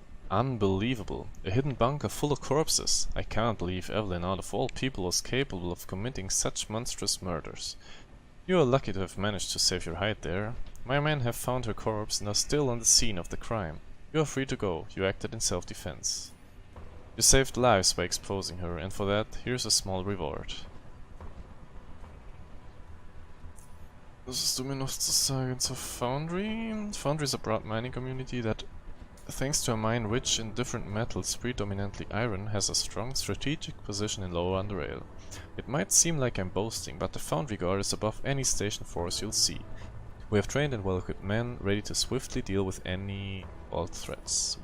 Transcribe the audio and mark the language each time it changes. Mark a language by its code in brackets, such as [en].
[en] Unbelievable. A hidden bunker full of corpses. I can't believe Evelyn, out of all people, was capable of committing such monstrous murders. You are lucky to have managed to save your hide there. My men have found her corpse and are still on the scene of the crime. You You are free to go. You acted in self-defense. You saved lives by exposing her, and for that, here's a small reward. [de] Was hast du mir noch zu sagen zur Foundry? [en] Foundry is a broad mining community that, thanks to a mine rich in different metals, predominantly iron, has a strong strategic position in Lower Underrail. It might seem like I'm boasting, but the Foundry Guard is above any station force you'll see. We have trained and well-equipped men, ready to swiftly deal with any old threats.